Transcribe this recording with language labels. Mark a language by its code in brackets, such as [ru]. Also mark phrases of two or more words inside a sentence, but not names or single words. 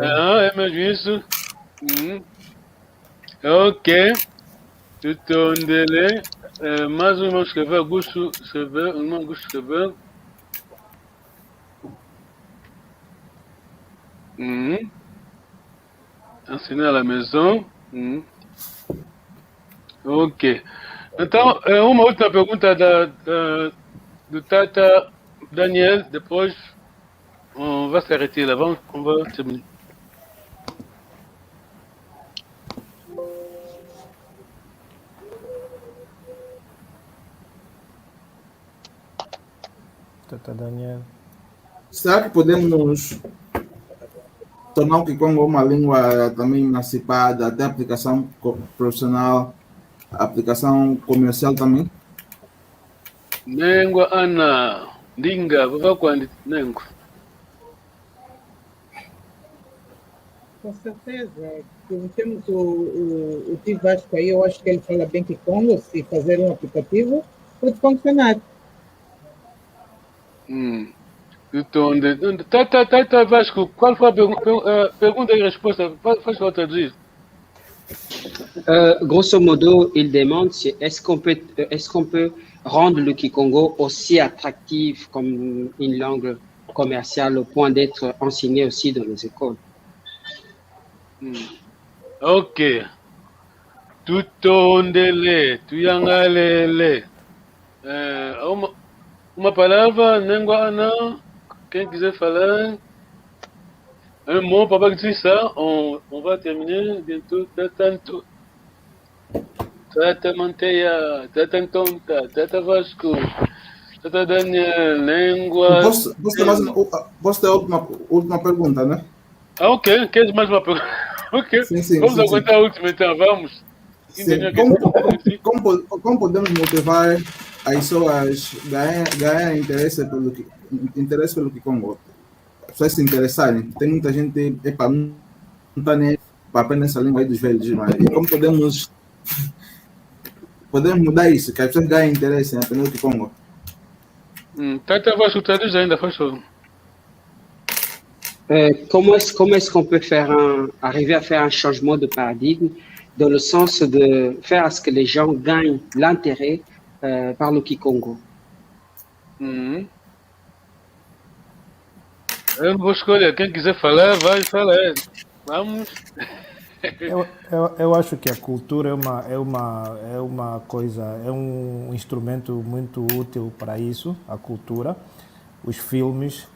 [pt] É mesmo isso. Ok. Tudo onde ele é. Mais um irmão escreveu, Augusto escreveu. Ensinar [fr] à la maison. [pt] Ok. Então, uma última pergunta do Tata Daniel, depois [fr] on va s'arrêter là, on va terminer. [pt] Tata Daniel. Será que podemos tornar o Kikongo uma língua também emancipada, até aplicação profissional, aplicação comercial também? [kg] Nengwa ana ndinga vava kwandi nengo. [pt] Com certeza. Temos o Tio Vasco aí, eu acho que ele fala bem Kikongo, se fazer um aplicativo, pode funcionar. Tata Vasco, qual foi a pergunta e resposta? Faz para traduzir. Grosso modo, [fr] il demande si est-ce qu'on peut rendre le Kikongo aussi attractif comme une langue commerciale au point d'être enseigné aussi dans les écoles. [pt] Ok. [kg] Tutondele, tuyangalele. [pt] Uma palavra, [kg] nengwa ana. [pt] Quem quiser falar, [fr] un mot, papa, que ça, on va terminer bientôt, tantôt. [pt] Tata Manteia, Tata Tonta, Tata Vasco, Tata Daniel, Língua... Posso ter a última pergunta, né? Ah, ok. Queres mais uma pergunta? Ok. Vamos aguentar a última então, vamos. Sim. Como podemos motivar as pessoas a ganhar interesse pelo Kikongo? As pessoas se interessarem. Tem muita gente, não está nem para aprender essa língua aí dos velhos, mas e como podemos mudar isso, que as pessoas ganhem interesse em aprender o Kikongo? Tata Vasco, traduz ainda, faz favor. [fr] Comment est-ce qu'on peut arriver à faire un changement de paradigme dans le sens de faire à ce que les gens gagnent l'intérêt par le Kikongo? [pt] Eu não vou escolher. Quem quiser falar, vai falar. Vamos. Eu acho que a cultura é um instrumento muito útil para isso, a cultura, os filmes.